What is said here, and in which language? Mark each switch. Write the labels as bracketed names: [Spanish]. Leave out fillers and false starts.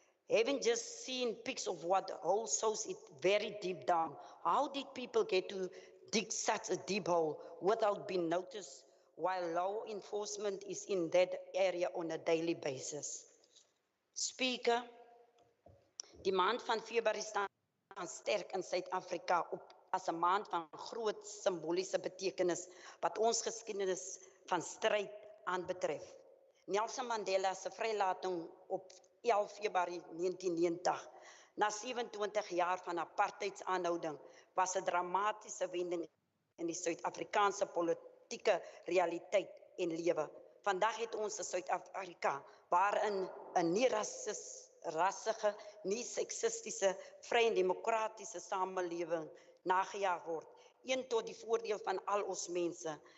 [English] Having just seen pics of what the hole shows it very deep down, how did people get to dig such a deep hole without being noticed while law enforcement is in that area on a daily basis? [Afrikaans] Speaker, die maand van Februarie staan sterk in Suid-Afrika op as 'n maand van groot simboliese betekenis wat ons geskiedenis van stryd aanbetref. Nelson Mandela se vrylating op 11 Februarie 1990, na 27 jaar van apartheidsaanhouding, was 'n dramatiese wending in die Suid-Afrikaanse politieke realiteit en lewe. Vandag het ons 'n Suid-Afrika waarin 'n nie rassige, nie seksistiese, vry en demokratiese samelewing nagejaag word. Een tot die voordeel van al ons mense.